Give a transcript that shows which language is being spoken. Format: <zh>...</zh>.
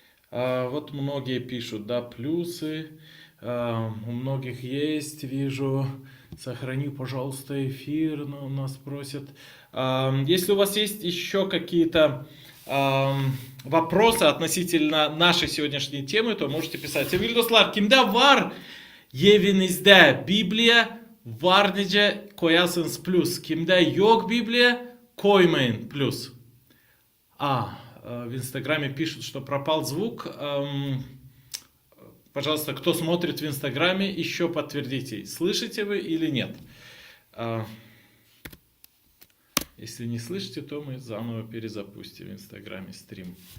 <ru>Вот многие пишут, да, плюсы. У многих есть, вижу. Сохрани, пожалуйста, эфир, у нас просят. Если у вас есть еще какие-то вопросы относительно нашей сегодняшней темы, то можете писать.</ru> <gag>Sevgili dostlar, kimde var evinizde Biblia, var nece koyarsınız plus. Kimde yok Biblia, koymayın plus.</gag> <ru>В Инстаграме пишут, что пропал звук. Пожалуйста, кто смотрит в Инстаграме, еще подтвердите, слышите вы или нет. Если не слышите, то мы заново перезапустим в Инстаграме стрим.</ru>